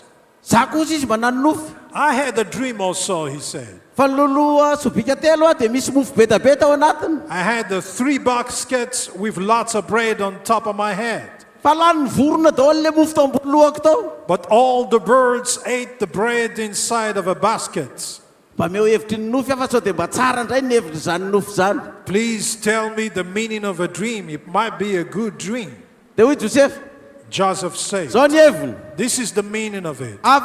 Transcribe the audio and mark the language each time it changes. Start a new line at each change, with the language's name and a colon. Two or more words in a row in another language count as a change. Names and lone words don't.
Malagasy: Za kosa izy mba nanofo.
English: I had a dream also, he said.
Malagasy: Fa loloha sobika telo de misy mofo betabeta ao anatiny.
English: I had the 3 baskets with lots of bread on top of my head.
Malagasy: Fa lany vorona daholo le mofo tao ambony lohako tao.
English: But all the birds ate the bread inside of a basket. Please tell me the meaning of a dream. It might be a good dream. Joseph said, this is the meaning of it.